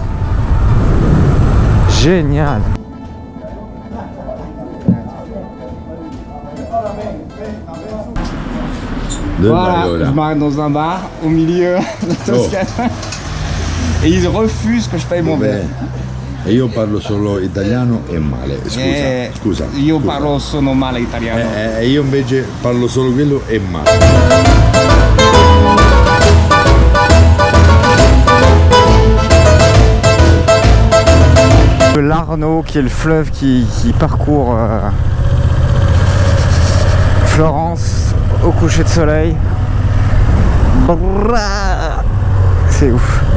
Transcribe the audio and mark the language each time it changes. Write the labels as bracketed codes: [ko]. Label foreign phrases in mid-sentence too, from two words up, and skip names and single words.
[fr] Génial. Voilà, je m'arrête dans un bar au milieu de Toscane. Et ils refusent que je paye mon verre. [it] E io parlo solo italiano e male, scusa. Io parlo solo male italiano. E io invece parlo solo quello e male. [fr] L'Arno qui est le fleuve qui parcourt Florence au coucher de soleil. C'est ouf.